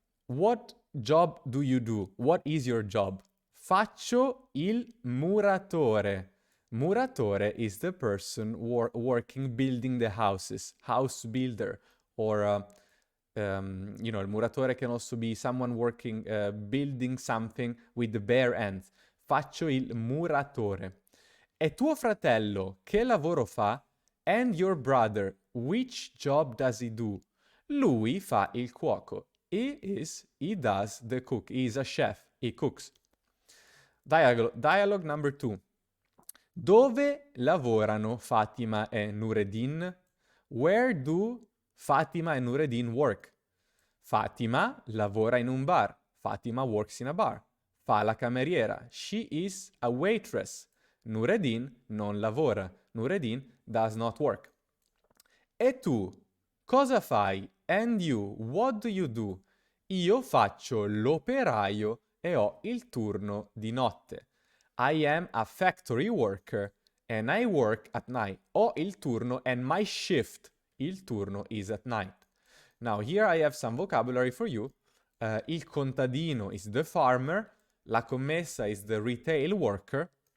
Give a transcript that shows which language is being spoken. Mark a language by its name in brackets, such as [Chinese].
[English] What job do you do? What is your job? [Italian] Faccio il muratore. [English] Muratore is the person working building the houses, house builder. Or, il muratore can also be someone working, building something with the bare hands. [Italian] Faccio il muratore. E tuo fratello, che lavoro fa? [English] And your brother, which job does he do? [Italian] Lui fa il cuoco. [English] He does the cook. He is a chef. He cooks. Dialogue number 2. [Italian] Dove lavorano Fatima e Nureddin? [English] Where do Fatima e Nureddin work? [Italian] Fatima lavora in un bar. [English] Fatima works in a bar. [Italian] Fa la cameriera. [English] She is a waitress. [Italian] Nureddin non lavora. [English] Nureddin does not work. [Italian] E tu, cosa fai? [English] And you, what do you do? [Italian] Io faccio l'operaio e ho il turno di notte. [English] I am a factory worker and I work at night. [Italian] Ho il turno [English] and my shift, il turno, is at night. Now here I have some vocabulary for you. Il contadino is the farmer. La commessa is the retail worker.